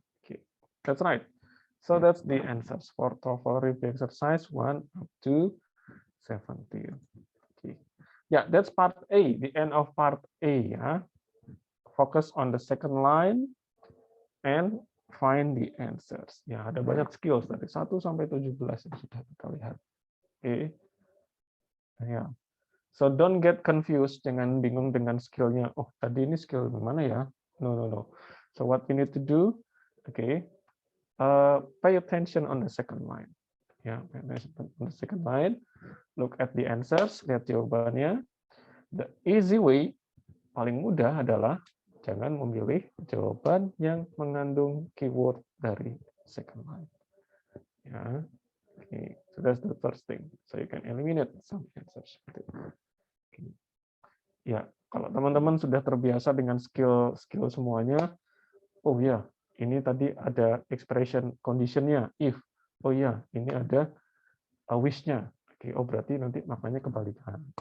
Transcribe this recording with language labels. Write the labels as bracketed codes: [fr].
[en] Okay, that's right. So that's the answers for TOEFL review exercise 1 up to 17. Okay. Yeah, that's part A, the end of part A. Ya. Focus on the second line and find the answers. [id] Ya, ada banyak skills dari 1 sampai 17 yang sudah kita lihat. [en] Oke. Ya. So don't get confused, [id] jangan bingung dengan skillnya. Oh, tadi ini skill mana ya? No, no, no. [en] So what we need to do, okay, pay attention on the second line. Ya, pay attention on the second line. Look at the answers, [id] lihat jawabannya. [en] The easy way, [id] paling mudah adalah jangan memilih jawaban yang mengandung keyword dari second line. Ya, [en] Okay, so that's the first thing. So you can eliminate some answers. [id] Okay. Ya, kalau teman-teman sudah terbiasa dengan skill semuanya, oh ya, ini tadi ada expression conditionnya, if. Oh ya, ini ada wish-nya. Oke, oh berarti nanti maknanya kebalikan.